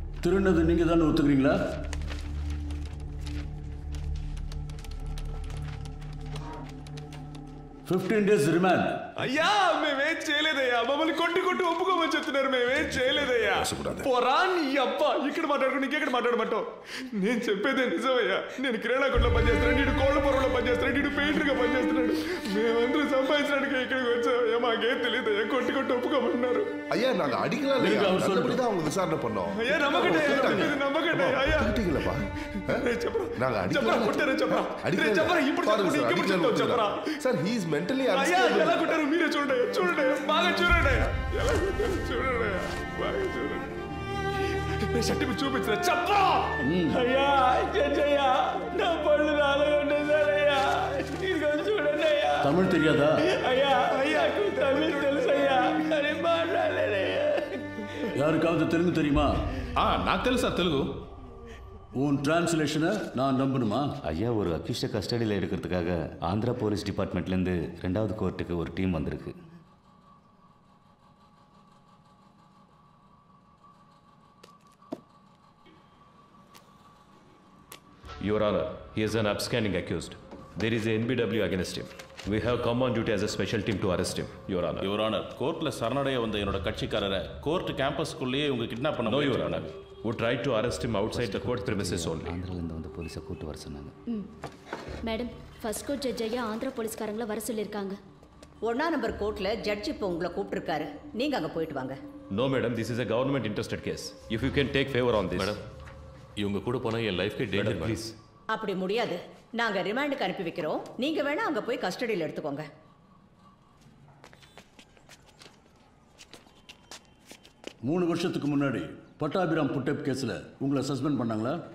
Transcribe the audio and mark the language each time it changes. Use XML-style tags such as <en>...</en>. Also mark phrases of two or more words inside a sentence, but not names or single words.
<ta>திருநது நீங்க தானே ஒத்துக்கிறீங்களா?</ta> <en>fifteen days remand.</en> <te>అయ్యా మేమేం చేయలేదయ్యా, మమ్మల్ని కొట్టి ఒప్పుకోమని చెప్తున్నారు. మేమేం చేయలేదయ్యా. పోరా నీ అబ్బా, ఇక్కడ మాట్లాడుకుని ఇంకెక్కడ మాట్లాడమంటావు? నేను చెప్పేదే నిజమయ్యా. నేను కిరాణా కొట్లో పనిచేస్తున్నాడు, నీడు కోళ్ళ పొరలో పనిచేస్తున్నాడు, నీడు పెయింటర్గా పనిచేస్తున్నాడు. మేమందరూ సంపాదించడానికి ఇక్కడికి వచ్చామయ్యా. మాకేం తెలియదయ్యా, కొట్టి ఒప్పుకోమన్నారు.</te> <ta>ஐயா நாங்க அடிக்கலாம் இல்லையா, நல்லபடிதான் அவங்க விசாரணை பண்ணோம். ஐயா நம்பகட்டே, நம்பகட்டே ஐயா. அடிக்கலப்பா, நாங்க அடிக்கலாம் கொட்டறே</ta> <te>చెప్పరా. అడిగే చెప్పరా, ఇప్పుడు చెప్పు చెప్పరా.</te> <en>sir he is mentally</en> <te>అయ్యా ఎలా కొట్టారు మీరే చూడండి బాగా చూడండి. ఎలా కొట్టారు చూడండి, బాగా చూడండి. సర్టిఫికెట్ చూపించరా చెప్పరా. అయ్యా జడ్జయ్యా, నా పళ్ళు రాలగొట్టేశారయ్యా. ఇదిగో చూడండి అయ్యా. తమిళ్ తెలియదా? అయ్యా తమిళ్ తెలుసయ్యా, కానీ మాట్లాడలేదయ్యా.</te> <ta>யாருக்காவது தெலுங்கு தெரியுமா?</ta> <te>నాకు తెలుసా తెలుగు.</te> <ta>உன் டிரான்ஸ்லேஷனை நான் நம்பணுமா? ஐயா, ஒரு அக்யூஸ்டை கஸ்டடியில் எடுக்கிறதுக்காக ஆந்திரா போலீஸ் டிபார்ட்மெண்ட்லேருந்து 2வது கோர்ட்டுக்கு ஒரு டீம் வந்திருக்கு.</ta> <en>Your Honor, he is an upstanding accused. There is a NBW against him. We have come on duty as a special team to arrest him, Your Honor. Your Honor,</en> <ta>கோர்ட்டில் சரணடைய வந்த என்னோட கட்சிக்காரரை கோர்ட் கேம்பஸ்க்குள்ளேயே இவங்க கிட்னாப் பண்ண</ta> <en>No, Your Honor. We tried to arrest him outside the court premises only.</en> <ta>ஆந்திராலேருந்து வந்து போலீஸை கூட்டு வர சொன்னாங்க. மேடம்,</ta> <en>first court judge</en> <ta>ஐயா ஆந்திரா போலீஸ்காரங்களை வர சொல்லியிருக்காங்க. 1ஆம் நம்பர் கோர்ட்டில் ஜட்ஜ் இப்போ உங்களை கூப்பிட்டுருக்காரு. நீங்கள் அங்கே போயிட்டு வாங்க.</ta> <en>No, madam, this is a government interested case. If you can take favor on this. Madam,</en> <ta>இவங்க கூட போனால் என் லைஃப்க்கு டேஞ்சர். ப்ளீஸ். அப்படி முடியாது. நாங்கள் ரிமாண்டுக்கு அனுப்பி வைக்கிறோம். நீங்கள் வேணால் அங்கே போய் கஸ்டடியில் எடுத்துக்கோங்க. மூணு வருஷத்துக்கு முன்னாடி பட்டாபிராம் புட்டப் கேஸில் உங்களை சஸ்பெண்ட் பண்ணாங்களா?</ta>